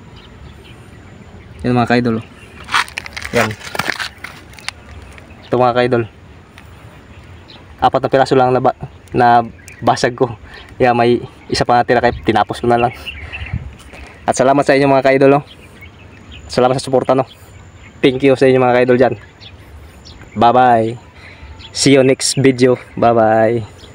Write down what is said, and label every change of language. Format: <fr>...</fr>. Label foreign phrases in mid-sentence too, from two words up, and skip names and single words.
<tl>Yan mga kaidol. Yan. Ito mga kaidol. 4 na piraso lang na basag ko. Kaya may isa pa natira kaya tinapos ko na lang. At salamat sa inyo mga ka-idol no. Salamat sa suporta no.</tl> <en>Thank you</en> <tl>sa inyo mga ka-idol dyan.</tl> <en>Bye bye. See you next video. Bye bye.</en>